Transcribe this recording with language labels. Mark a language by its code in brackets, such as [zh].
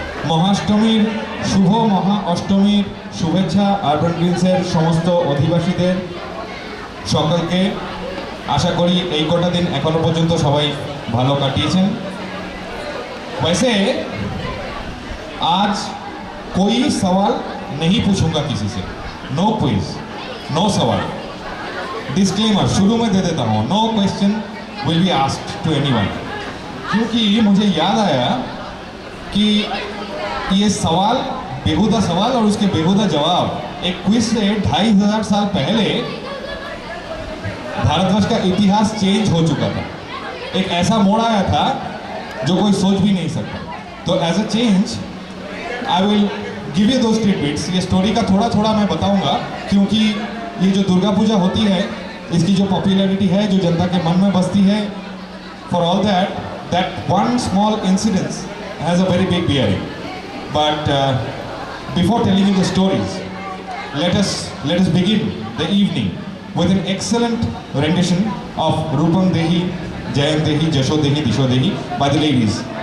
[bn] মহাষ্টমীর শুভ মহা অষ্টমীর শুভেচ্ছা আরবান গ্রিনসের সমস্ত অধিবাসীদের সকলকে। আশা করি এই কটা দিন এখনো পর্যন্ত সবাই ভালো কাটিয়েছেন। [hi] वैसे आज कोई सवाल नहीं पूछूंगा किसी से, नो क्विज, नो सवाल। डिस्क्लेमर शुरू में दे देता हूँ, [en] no question will be asked to anyone, [hi] क्योंकि मुझे याद आया कि ये सवाल बेहुदा सवाल और उसके बेहुदा जवाब एक क्विज से 2500 साल पहले भारतवर्ष का इतिहास चेंज हो चुका था। एक ऐसा मोड़ आया था जो कोई सोच भी नहीं सकता। तो [en] As a change I will give you those tidbits. [hi] ये स्टोरी का थोड़ा थोड़ा मैं बताऊंगा, क्योंकि ये जो दुर्गा पूजा होती है इसकी जो पॉपुलैरिटी है, जो जनता के मन में बसती है, [en] For all that one small incidence has a very big bearing. But before telling you the stories, let us begin the evening with an excellent rendition of Rupam Dehi, Jayam Dehi, Jasho Dehi, Disho Dehi by the ladies.